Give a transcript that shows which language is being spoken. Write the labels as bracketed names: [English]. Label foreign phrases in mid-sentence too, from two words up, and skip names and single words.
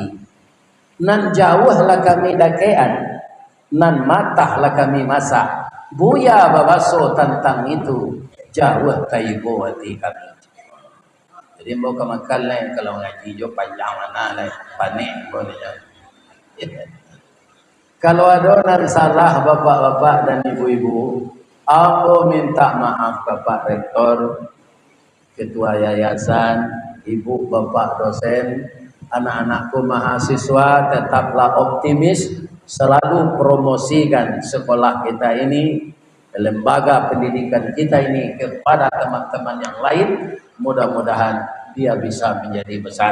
[Minangkabau] Nan jauhlah kami dakean, nan matahlah kami masak. Buya babaso tentang itu, jauh kaibo hati kami. Jadi mau kemakan lah kalau ngaji jo panjang mana lah, panik boleh. [Indonesian] Kalau ada nan salah bapak-bapak dan ibu-ibu, aku minta maaf Bapak Rektor, Ketua Yayasan, Ibu Bapak dosen, anak-anakku mahasiswa, tetaplah optimis, selalu promosikan sekolah kita ini, lembaga pendidikan kita ini kepada teman-teman yang lain, mudah-mudahan dia bisa menjadi besar.